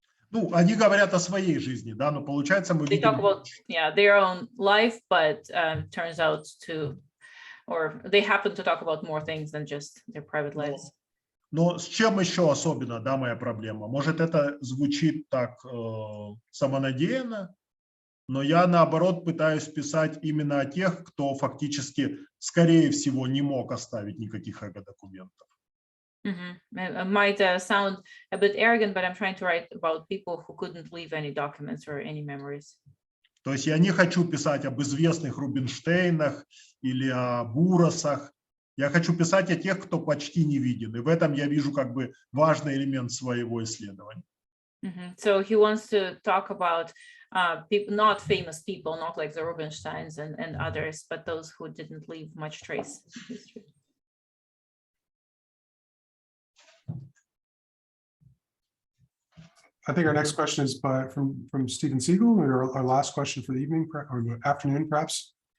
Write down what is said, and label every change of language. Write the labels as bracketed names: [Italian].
[Russian] Ну, они говорят о своей жизни, да, но получается мы [English] They talk [Russian] видим... [English] about, yeah, their own life, but turns out to, or they happen to talk about more things than just their private lives. [Russian] Но с чем еще особенно, да, моя проблема? Может, это звучит так самонадеянно, но я, наоборот, пытаюсь писать именно о тех, кто фактически, скорее всего, не мог оставить никаких эго-документов. [English] It might sound a bit arrogant, but I'm trying to write about people who couldn't leave any documents or any memories. [Russian] То есть я не хочу писать об известных Рубинштейнах или о Бурасах. Я хочу писать о тех, кто почти не виден. И в этом я вижу как бы важный элемент своего исследования. [English] So he wants to talk about people, not famous people, not like the Rubinsteins and others, but those who didn't leave much trace in history. I think our next question is from Stephen Siegel, or our last question for the evening or the afternoon, perhaps.